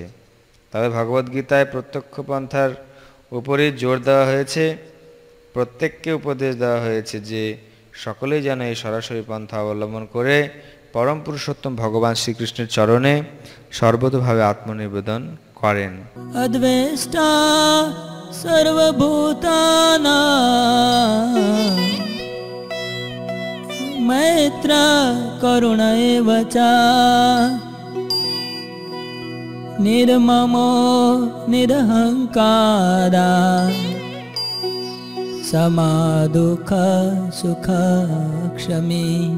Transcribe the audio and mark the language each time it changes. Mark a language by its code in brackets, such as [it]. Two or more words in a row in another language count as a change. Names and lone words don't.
[bn] তবে ভগবদ্গীতায় প্রত্যক্ষ পন্থার উপরই জোর দেওয়া হয়েছে। প্রত্যেককে উপদেশ দেওয়া হয়েছে যে সকলেই যেন এই সরাসরি পন্থা অবলম্বন করে পরম পুরুষোত্তম ভগবান শ্রীকৃষ্ণের চরণে সর্বতোভাবে আত্মনিবেদন করেন। [sa] अद्वेष्टा सर्वभूतानां मैत्र करुण एव च निर्ममो निरहंकारा समा दुःख सुख क्षमी